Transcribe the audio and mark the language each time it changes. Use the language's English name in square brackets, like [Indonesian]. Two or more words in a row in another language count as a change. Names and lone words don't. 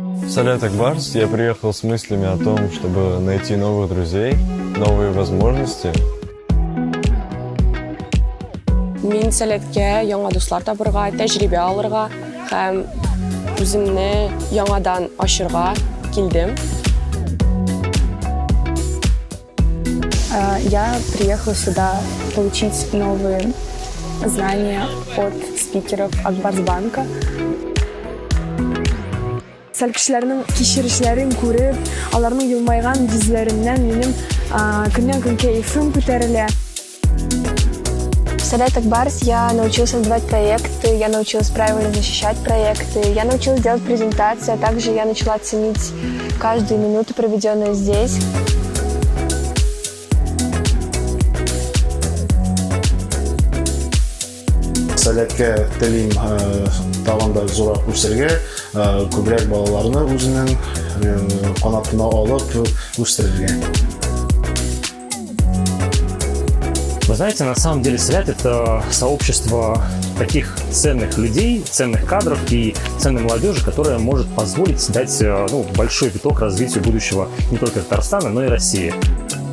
[Russian] Салют, Акбарс. Я приехал с мыслями о том, чтобы найти новых друзей, новые возможности. [Tatar] Мен Салетке яңа дуслар табырга, тәҗрибә алырга һәм үземне яңадан ачырга килдем. [Russian] Я приехала сюда получить новые знания от спикеров Акбарсбанка. [Tatar] Сәл кешеләрнең кичерешләрен күреп, аларның елмайган йөзләреннән минем көннән-көн кәефем күтәрелә. [Russian] В Салет Акбарс я научилась создавать проекты, я научилась правильно защищать проекты, я научилась делать презентации, а также я начала ценить каждую минуту, проведенную здесь. [Tatar] Салетке телим тагында зурак үстерергә, күбрәк балаларны үзенең канатына алып үстерергә. [Russian] Вы знаете, на самом деле Салет — это сообщество таких ценных людей, ценных кадров и ценной молодежи, которая может позволить дать большой виток развитию будущего не только Татарстана, но и России.